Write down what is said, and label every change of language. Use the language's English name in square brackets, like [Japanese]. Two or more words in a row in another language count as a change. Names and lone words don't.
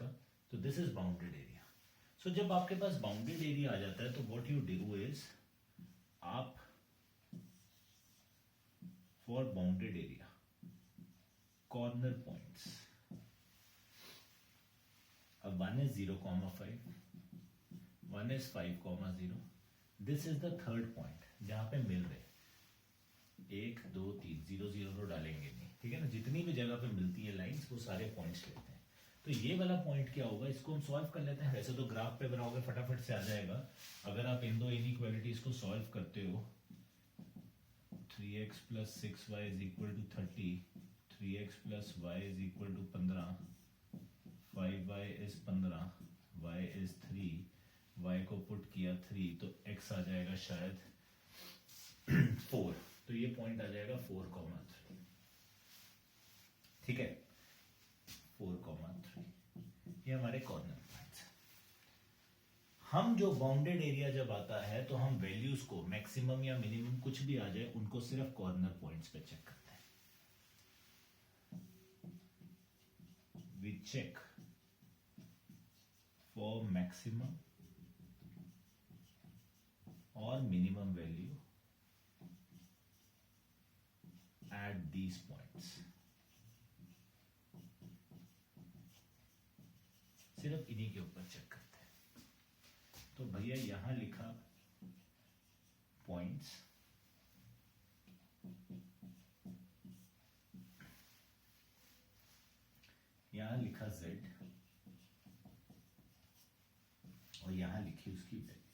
[English] तो this is bounded area. [Hindi] सो जब आपके पास [English] bounded area [Hindi] आ जाता है तो [English] what you do is, [Hindi] आप [English] for bounded area corner points, [Hindi] अब 1 is 0,5, 1 is 5,0, [English] this is the third point [Hindi] जहां पे मिल रहे 1 2 3 0 0 तो डालेंगे नहीं, ठीक है ना, जितनी भी जगह पे मिलती है लाइंस वो सारे पॉइंट्स लेते हैं। तो ये वाला पॉइंट क्या होगा, इसको हम सॉल्व कर लेते हैं। वैसे तो ग्राफ पे बनाओगे फटाफट से आ जाएगा, अगर आप इन दो इनइक्वालिटीज को सॉल्व करते हो, 3x + 6y = 30, 3x + y = 15, 5y is 15, y is 3, y को पुट किया 3, तो x आ जाएगा शायद 4, तो ये पॉइंट आ जाएगा 4,3, ठीक है, 4,3, ये हमारे [English] corner points. [Hindi] हम जो [English] bounded area [Hindi] जब आता है तो हम वैल्यूज को मैक्सिमम या मिनिमम कुछ भी आ जाए उनको सिर्फ [English] corner points [Hindi] पे चेक करते हैं। [English] we check for maximum or minimum value at these points, [Hindi] सिर्फ इन्हीं के ऊपर चेक करते हैं। तो भैया यहां लिखा पॉइंट्स, यहां लिखा z और यहां लिखी उसकी वैल्यू।